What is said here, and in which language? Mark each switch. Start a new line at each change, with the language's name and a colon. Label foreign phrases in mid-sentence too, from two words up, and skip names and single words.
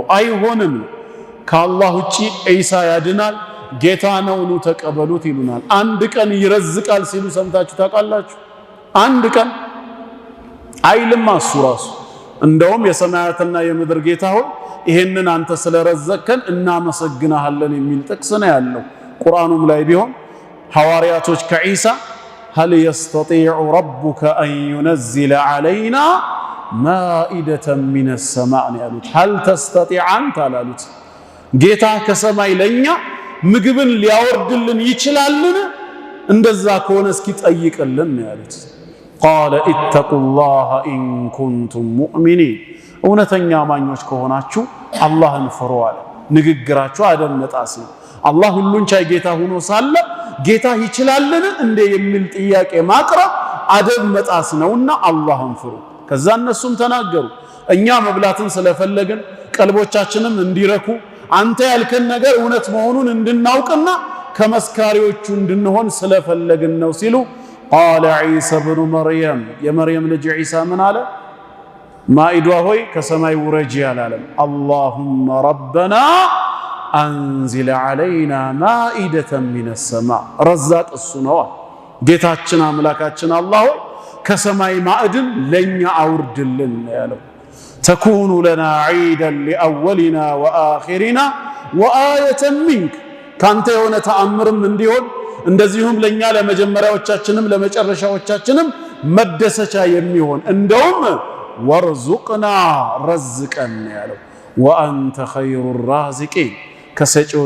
Amharic: አይሆንም። ከአላህ ውጪ ዒሳ ያድናል ጌታ ነው ኑ ተቀበሉት ይሉናል። አንድ ቀን ይረዝቃል ሲሉ ሰምታችሁ ታውቃላችሁ? አንድ ቀን አይልም እሱ ራሱ። እንደውም የሰማያትና የምድር ጌታ ሆይ ይሄንን አንተ ስለረዘቅከን እናመሰግናለን የሚል ጥቅስ ነው ያለው። ቁርአኑም ላይ ቢሆን ሐዋርያቶች ከዒሳ
Arabic: هل يستطيع ربك أن ينزل علينا مائدة من السماء
Amharic: ያሉት
Arabic: هل تستطيع أنت
Amharic: አላሉት። ጌታ ከሰማይ ለኛ ምግብን ሊያወርድልን ይችላልን? እንደዛ ከሆነ እስኪ ጠይቅልን ያሉት።
Arabic: قال اتقوا الله إن كنتم مؤمنين
Amharic: እውነተኛ አማኞች ከሆናችሁ አላህን ፍሩ አለ። ንግግራችሁ አደመጣስ ነው። አላህ ሁሉን ቻይ ጌታ ሆኖ ሳለ ጌታ ይችላልን እንደ የሚል ጥያቄ ማቅረብ አደብ መጣስ ነውና አላህን ፍሩ። ከዛ እነሱም ተናገሩ እኛ መብላትን ስለፈለግን ቀልቦቻችንም እንዲረኩ አንተ ያልከን ነገር እውነት መሆኑን እንድናውቅና ከመስካሪዎቹ እንድንሆን ስለፈለግን ነው ሲሉ
Arabic: قال عيسى ابن مريم
Amharic: የመርየም ልጅ ዒሳ ምን አለ? ማኢዷ ሆይ ከሰማይ ውረጂ አላለም።
Arabic: اللهم ربنا أنزل علينا مائدة من السماء
Amharic: ረዛቅ እሱ ነው። ጌታችን አምላካችን አላህ ሆይ ከሰማይ ማዕድን ለኛ አውርድልን ያለው።
Arabic: تكون لنا عيدا لأولنا وآخرنا وآية منك
Amharic: ካንተ የሆነ ተአምርም እንዲሆን እንደዚሁም ለኛ ለመጀመሪያዎቻችንም ለመጨረሻዎቻችንም መደሰቻ የሚሆን እንደውም ወርዙቅና ረዝቀን ያለው።
Arabic: وأنت خير الرازقين
Amharic: ከሰጪዎች